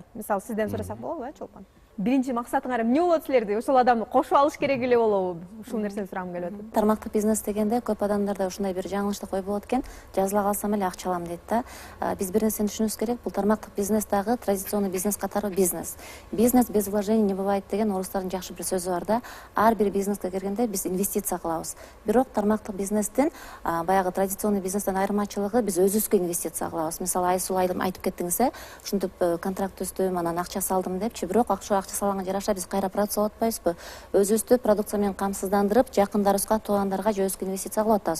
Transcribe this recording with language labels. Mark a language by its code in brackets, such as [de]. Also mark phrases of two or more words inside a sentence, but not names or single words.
[ky] Мисалы сизден сурасак болобу, чолпон? Биринчи максатыңар эмне болот силерде? Ошол адамды кошуп алыш керек эле болобу? Ушул нерсени сурагым келип атат. Тармактык бизнес дегенде көп адамдарда ушундай бир жаңылыштык ой болот экен. Жазыла калсам эле акча алам дейт да. Биз бир нерсени түшүнүбүз керек. Бул тармактык бизнес дагы традиционный бизнес катары бизнес. [ru] Бизнес без вложений не бывает [ky] деген орустардын жакшы бир сөзү бар да. Ар бир бизнеске киргенде биз инвестиция кылабыз. Бирок тармактык бизнестен баягы традиционный бизнестен айырмачылыгы биз өзүбүзгө инвестиция кылабыз. Мисалы Айсул айдым айтып кеттиңиз, ушинтип контракт түздүм, анан акча салдым депчи. Бирок акча салганга жараша биз кайра продукция алып атпайбызбы? Өзүбүздү продукция менен камсыздандырып, жакындарыбызга, туугандарга же өзгө инвестиция кылып атабыз.